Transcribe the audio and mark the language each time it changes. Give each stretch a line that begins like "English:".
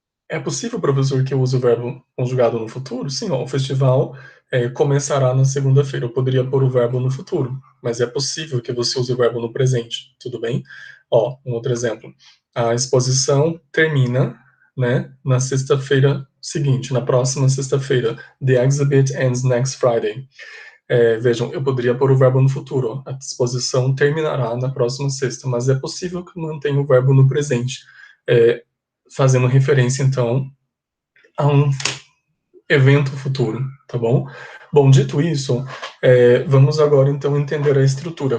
Portuguese: É possível, professor, que eu use o verbo conjugado no futuro? Sim, ó, o festival começará na segunda-feira. Eu poderia pôr o verbo no futuro, mas é possível que você use o verbo no presente, tudo bem? Ó, um outro exemplo. A exposição termina, né, na sexta-feira seguinte, na próxima sexta-feira.
English: The exhibit ends next Friday.
Portuguese: Vejam, eu poderia pôr o verbo no futuro. Ó. A exposição terminará na próxima sexta, mas é possível que eu mantenha o verbo no presente. Fazendo referência, então, a um evento futuro, tá bom? Bom, dito isso, vamos agora, então, entender a estrutura.